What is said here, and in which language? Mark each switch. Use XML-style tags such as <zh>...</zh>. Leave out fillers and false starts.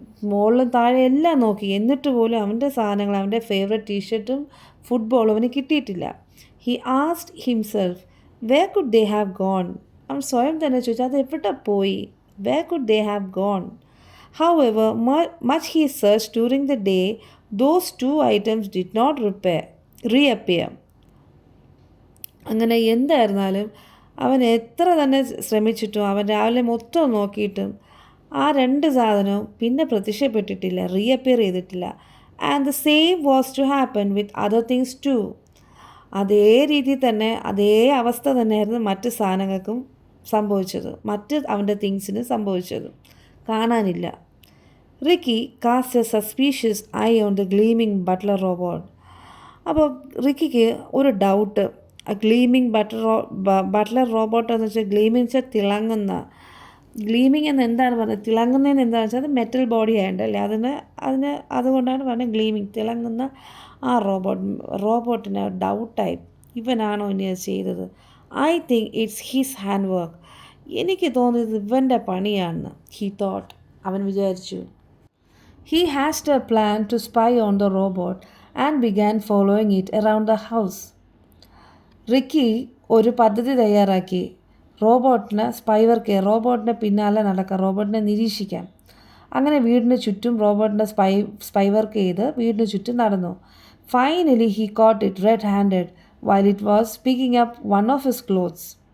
<ml>മുകളിലും താഴെ എല്ലാം നോക്കി, എന്നിട്ട് പോലും അവൻ്റെ സാധനങ്ങൾ, അവൻ്റെ ഫേവറേറ്റ് ടീഷർട്ടും ഫുട്ബോളും അവന് കിട്ടിയിട്ടില്ല.</ml> <en>He asked himself where could they have gone.</en> <ml>അവൻ സ്വയം തന്നെ ചോദിച്ചു, അത് എവിടെ പോയി,</ml> <en>Where could they have gone. However, much he searched during the day, those two items did not reappear.</en> <ml>അങ്ങനെ എന്തായിരുന്നാലും അവൻ എത്ര തന്നെ ശ്രമിച്ചിട്ടും അവൻ രാവിലെ മൊത്തം നോക്കിയിട്ടും ആ രണ്ട് സാധനവും പിന്നെ പ്രത്യക്ഷപ്പെട്ടിട്ടില്ല, റീഅപ്പിയർ ചെയ്തിട്ടില്ല.</ml> <en>And the same was to happen with other things too.</en> <ml>അതേ രീതിയിൽ തന്നെ, അതേ അവസ്ഥ തന്നെയായിരുന്നു മറ്റ് സാധനങ്ങൾക്കും സംഭവിച്ചത്, അവൻ്റെ തിങ്സിന് സംഭവിച്ചത്, കാണാനില്ല.</ml> <en>Ricky cast a suspicious eye on the gleaming butler robot.</en> <ml>അപ്പോൾ റിക്കിക്ക് ഒരു ഡൗട്ട്,</ml> <en>gleaming butler robot</en> <ml>എന്ന് വെച്ചാൽ ഗ്ലീമിംഗ് വെച്ചാൽ തിളങ്ങുന്ന, ഗ്ലീമിംഗ് എന്ന് എന്താണ് പറഞ്ഞത്, തിളങ്ങുന്നതിന് എന്താണെന്ന് വെച്ചാൽ അത് മെറ്റൽ ബോഡി ആയതുകൊണ്ടല്ലേ, അതുകൊണ്ടാണ് പറഞ്ഞത് ഗ്ലീമിംഗ്, തിളങ്ങുന്ന ആ റോബോട്ടിന് ഡൗട്ടായി, ഇവനാണോ ഇനി അത് ചെയ്തത്.</ml> <en>I think it's his hand work.</en> <ml>എനിക്ക് തോന്നിയത് ഇവൻ്റെ പണിയാണെന്ന് അവൻ വിചാരിച്ചു.</ml> <en>He hatched a plan to spy on the robot and began following it around the house.</en> <ml>Ricky ഒരു പദ്ധതി തയ്യാറാക്കി, റോബോട്ടിനെ പിന്നാലെ നടക്കാം, റോബോട്ടിനെ നിരീക്ഷിക്കാം. അങ്ങനെ വീടിന് ചുറ്റും റോബോട്ടിനെ സ്പൈ വർക്ക് ചെയ്ത് വീടിന് ചുറ്റും നടന്നു.</ml> <en>Finally he caught it red handed while it was picking up one of his clothes.</en>